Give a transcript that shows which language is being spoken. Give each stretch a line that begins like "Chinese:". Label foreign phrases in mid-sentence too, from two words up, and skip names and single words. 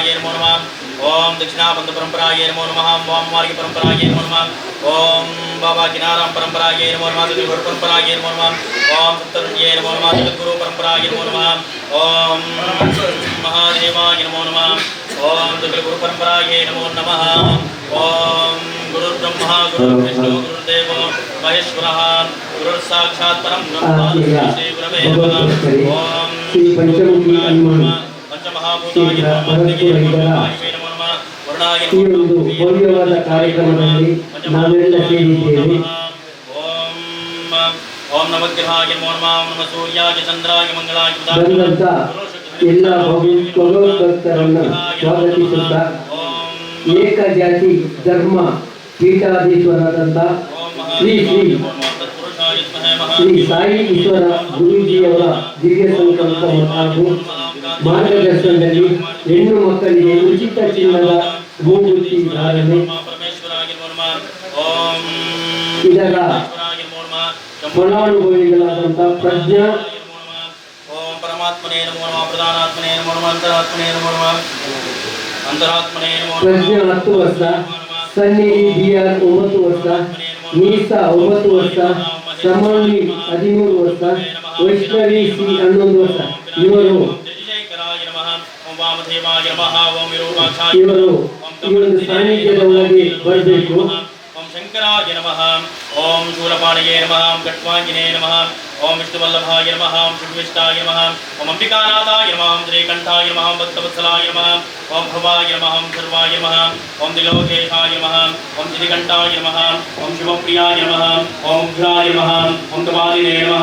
Sanskrit: नमो नमः ओम दक्षिणाबंध परंपराय नमो नमः वाममार्ग परंपराय नमो नमः ओम बाबा किनाराम परंपराय नमो नमः जगद्गुरु परंपराय नमो नमः ओम सप्तऋषिये नमो नमः जगद्गुरु परंपराय नमो नमः ओम महादेवाय नमो नमः ओम जगद्गुरु परंपराय नमो नमः ओम गुरु ब्रह्मा गुरु विष्णु गुरुदेवो महेश्वरः गुरु साक्षात् परम ब्रह्म श्री गुरवे नमः ओम श्री पंचमुखी हनुमान पंचमहाभूताय नमः वरुणाय
Kannada: ಈ ಒಂದು ಭವ್ಯವಾದ ಕಾರ್ಯಕ್ರಮದಲ್ಲಿ ನಾವೆಲ್ಲ ಸೇರಿದ್ದೇವೆ.
Sanskrit: ಓಂ ನಮಗ್ರಹಾಯ ನಮೋ ನಮಃ ಓಂ ನಮಃ ಸೂರ್ಯಾಯ ಚಂದ್ರಾಯ ಮಂಗಳಾಯ
Kannada: ಬಂದಂತ ಎಲ್ಲ ಭಗವದ್ಭಕ್ತರನ್ನು ಸ್ವಾಗತಿಸುತ್ತಾ ಏಕ ಜಾತಿ ಧರ್ಮ ಪೀಠಾಧೀಶ್ವರರಾದಂಥ ಶ್ರೀ ಶ್ರೀ ಶ್ರೀ ಸಾಯಿ ಈಶ್ವರ ಗುರೂಜಿಯವರ ದಿವ್ಯ ಸಂಕಲ್ಪ ಹಾಗೂ ಮಾರ್ಗದರ್ಶನದಲ್ಲಿ ಹೆಣ್ಣು ಮಕ್ಕಳಿಗೆ ಉಚಿತ ಚಿನ್ನದ ಮೂಗುತಿ ಧಾರಣೆ ಇದರ ಫಲಾನುಭವಿಗಳಾದಂಥ ಪ್ರಜ್ಞಾ
Sanskrit: ಓಂ ಪರಮಾತ್ಮನೇ ನಮೋ ನಮಃ ಪ್ರಧಾನಾತ್ಮನೇ ನಮೋ ನಮಃ ಅಂತರಾತ್ಮನೇ ನಮೋ ನಮಃ ಅಂತರಾತ್ಮನೇ ನಮೋ ನಮಃ
Kannada: ಪ್ರಜ್ಞಾ 10 ವರ್ಷ, ಸನ್ನಿಧಿ ಬಿಆರ್ 9 ವರ್ಷ, ನೀಸಾ 9 ವರ್ಷ, ಸಮನ್ವಿ 13 ವರ್ಷ, ವೈಷ್ಣವಿ ಸಿ 11 ವರ್ಷ. ಇವರು ಈ ಒಂದು ಸಾನ್ನಿಧ್ಯದ ಒಳಗೆ ಬರಬೇಕು.
Sanskrit: ओम शंकराय नमः ओम शूलपाणये नमः ओम कट्वांगिने नमः ओम विष्णुवल्लभाय नमः ओम शुभविष्टाय नमः ओम अंबिकानाथाय नमः ओम श्रीकंठाय नमः ओम भक्तवत्सलाय नमः ओम भवाय नमः ओम सर्वाय नमः ओम त्रिलोकेशाय नमः ओम श्रीकंठाय नमः ओम शिवप्रियाय नमः ओम उग्राय नमः ओम कपालिने नमः